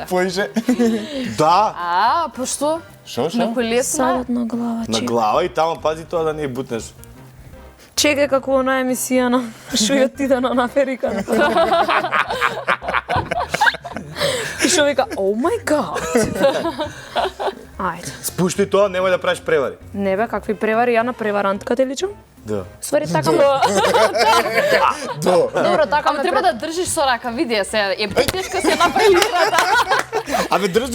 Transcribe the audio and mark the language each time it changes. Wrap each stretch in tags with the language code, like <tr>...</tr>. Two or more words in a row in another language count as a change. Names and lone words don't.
<mk>Поише. Да, А, па што? Шо, На колесна? Садот на глава, на глава и тамо пази тоа да не ја бутнеш. Чекај како она емисија на шо ја отида на Африка. И шо вика,</mk> <en>oh my god.</en> <mk>Ајде. Спушти тоа, немој да правиш превари. Не бе, какви превари, ја на преварантка те личам? Да. Ствари така ме... Добро, така Ама ме треба да држиш со рака, види ја се, е притешка се направи играта. Абе држи</mk>